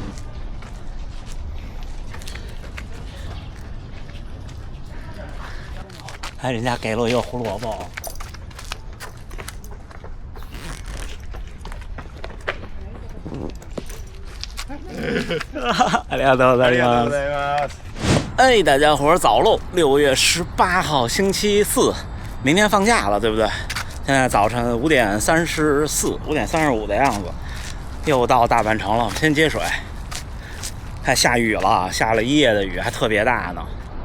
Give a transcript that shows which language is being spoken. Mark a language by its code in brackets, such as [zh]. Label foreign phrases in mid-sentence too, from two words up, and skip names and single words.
[zh] 哎，人家给了我一个胡萝卜。 [ja] ありがとうございます。 [zh] 哎，大家伙早喽！6月18号星期四，明天放假了，对不对？现在早晨5点34、5点35的样子，又到大阪城了。先接水，还下雨了，下了一夜的雨，还特别大呢。